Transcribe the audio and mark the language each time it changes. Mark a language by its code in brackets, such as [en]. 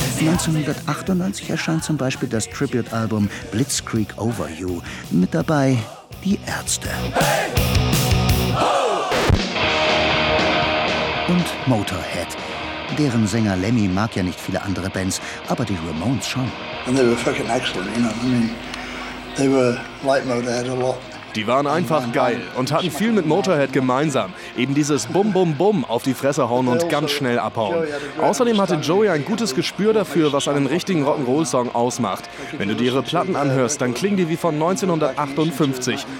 [de] 1998 erscheint zum Beispiel das Tribute-Album Blitzkrieg Over You. Mit dabei die Ärzte. Und Motorhead. Deren Sänger Lemmy mag ja nicht viele andere Bands, aber die Ramones schon. [en] And they were fucking excellent, you know. I mean, they were like Motorhead a lot. [de] Die waren einfach geil und hatten viel mit Motorhead gemeinsam. Eben dieses Bum, Bum, Bum auf die Fresse hauen und ganz schnell abhauen. Außerdem hatte Joey ein gutes Gespür dafür, was einen richtigen Rock'n'Roll-Song ausmacht. Wenn du dir ihre Platten anhörst, dann klingen die wie von 1958.